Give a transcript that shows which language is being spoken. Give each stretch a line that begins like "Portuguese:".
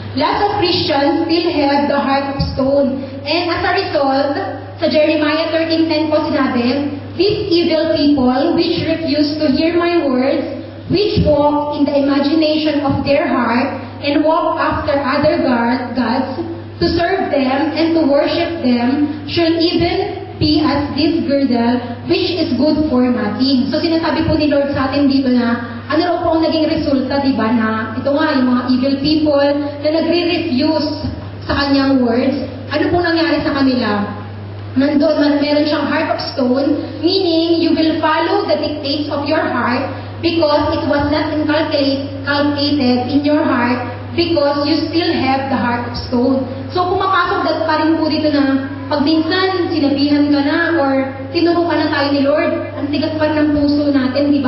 English: Lots of Christians still have the heart of stone. And as a result,
Filipino: sa Jeremiah 13:10 po sinabi,
English: these evil people which refuse to hear my words, which walk in the imagination of their heart, and walk after other gods, to serve them and to worship them, should even be as this girdle, which is good for nothing.
Filipino: So sinasabi po ni Lord sa atin dito na, ano raw po ang naging resulta, di ba, na ito nga, yung mga evil people na nagre-refuse sa kanyang words, ano po nangyari sa kanila?
English: Meron siyang heart of stone, meaning you will follow the dictates of your heart because it was not inculcated in your heart because you still have the heart of stone.
Filipino: So pumapasok pa rin po dito na pag minsan sinabihan ka na or tinuro ka na tayo ni Lord, ang tigas pa rin ng puso natin, di ba?